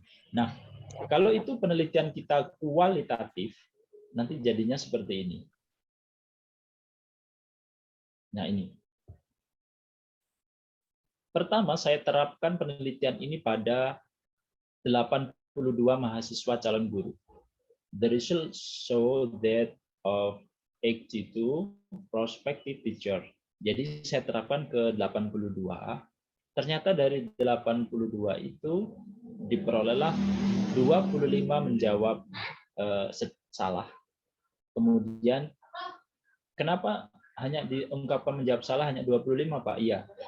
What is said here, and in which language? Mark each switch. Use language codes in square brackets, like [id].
[id] Nah, kalau itu penelitian kita kualitatif, nanti jadinya seperti ini. Nah, ini. Pertama, saya terapkan penelitian ini pada 82 mahasiswa calon guru. [en] The results show that of 82 prospective teacher. [id] Jadi saya terapkan ke 82. Ternyata dari 82 itu diperolehlah 25 menjawab salah. Kemudian kenapa hanya diungkapkan menjawab salah hanya 25, Pak? Iya.